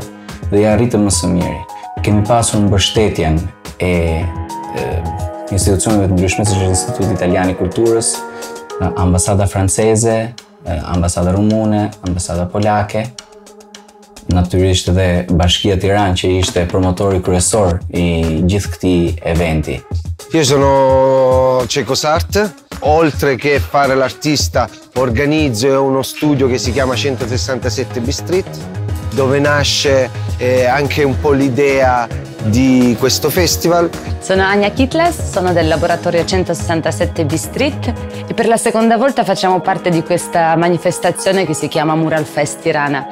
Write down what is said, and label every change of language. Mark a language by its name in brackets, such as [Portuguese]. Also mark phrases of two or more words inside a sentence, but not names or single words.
[Albanian] Dhe ja arritëm më së miri. Kemi pasur mbështetjen e institucioneve të ndryshme, siç është Instituti Italian i Kulturës, Ambasada Franceze, Ambasada Rumune, Ambasada Polake, natyrisht edhe Bashkia Tiranë që ishte promotori kryesor i gjithë këtij eventi. [Italian] Io sono Cecosart, oltre che fare l'artista organizzo uno studio che si chiama 167 B Street, dove nasce anche un po' l'idea di questo festival. Sono Ania Kitles, sono del laboratorio 167 B Street e per la seconda volta facciamo parte di questa manifestazione che si chiama Mural Fest Tirana.